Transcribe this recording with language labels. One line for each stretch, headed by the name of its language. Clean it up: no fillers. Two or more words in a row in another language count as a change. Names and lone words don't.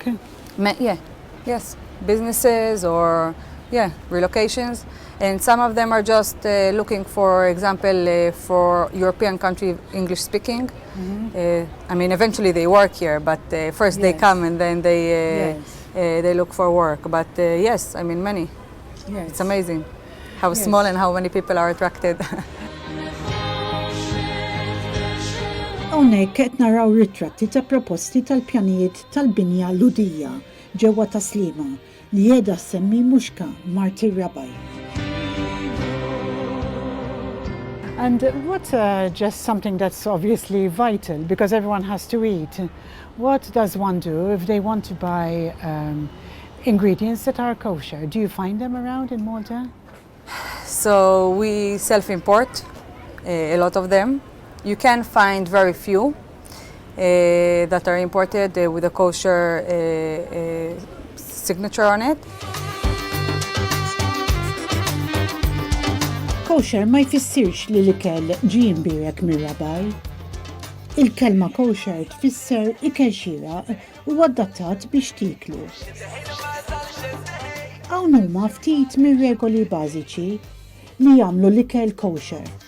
English: Yes, businesses or relocations, and some of them are just looking, for example, for European country English speaking. Eventually they work here, but first they come and then they look for work. But yes, many. Yes. It's amazing how small and how many people are attracted.
Maltese: Hawnhekk qed naraw ritratti ta' proposti tal-pjanijiet tal-binja ludija ġewwa Taslima li qiegħda ssemmi Muxka Marti Rabaj.
English: And what's just something that's obviously vital, because everyone has to eat. What does one do if they want to buy ingredients that are kosher? Do you find them around in Malta? So we self-import a lot of them. You can find very few that are imported with a kosher signature on it.
Maltese: Kosher ma jfissirx li l-ikel ġie mbierek mir-rabaj. Il-kelma kosher tfisser ikel xieraq u adattat biex tiklu. Hawn huma ftit mir-regoli bażiċi li jagħmlu l-ikel kosher.